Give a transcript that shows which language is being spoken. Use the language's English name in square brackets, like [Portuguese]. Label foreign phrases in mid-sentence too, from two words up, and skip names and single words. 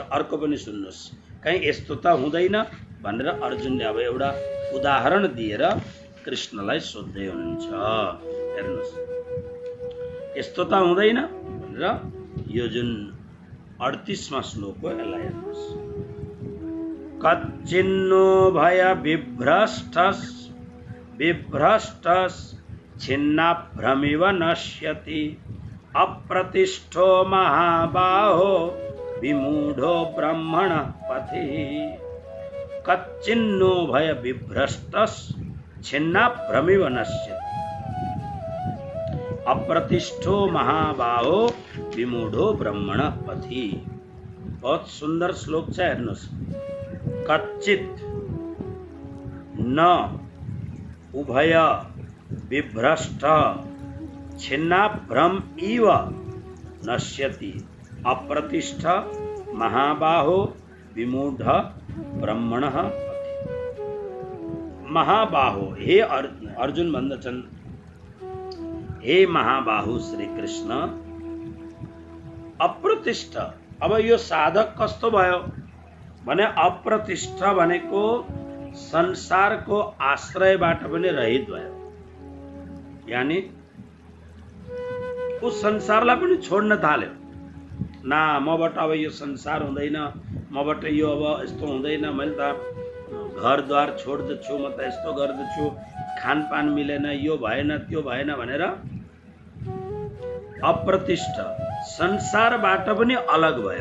[Nepali] अर्को पनि सुन्नुहोस्, कहीं यस्तो त हुँदैन भनेर अर्जुनले अब एउटा उदाहरण दिएर कृष्णलाई सोध्दै हुनुहुन्छ। हेर्नुहोस्, यस्तो त हुँदैन भनेर यो जुन 38वां श्लोक हो यसलाई हेर्नुहोस्। [Sanskrit] कच्चिन्नो भय विभ्रष्टस् छिन्नाभ्रमिव नश्यति अप्रतिष्ठो महाबाहो विमूढ़ो ब्रह्मण पथि। कच्चिन्नो भय विभ्रष्टस् छिन्नाभ्रमिव नश्यति अप्रतिष्ठो महाबाहो विमूढ़ो ब्रह्मण पथि। [Hindi] बहुत सुंदर [Nepali] श्लोक छ, हेर्नुहोस्। [Sanskrit] कच्चित न उभय विभ्रष्ट छिन्नाभ्रम इव नश्यति अप्रतिष्ठ महाबाहो विमूढ़ ब्रह्मण पथि। [Nepali] महाबाहो, हे अर्जुन भन्दछन्, हे महाबाहु श्री कृष्ण, अप्रतिष्ठ। अब यो साधक कस्तो भयो भने अप्रतिष्ठ भनेको संसारको आश्रयबाट पनि रहित भयो, [Hindi] यानी उस [Nepali] संसारलाई पनि छोड्न थाल्यो। ना मबाट अब यो संसार हुँदैन, मबाट यो अब यस्तो हुँदैन, मैले त घरद्वार छोड्दछु, म त यस्तो गर्दछु, खानपान मिलेन, यो भएन त्यो भएन भनेर अप्रतिष्ठ संसारबाट पनि अलग भयो।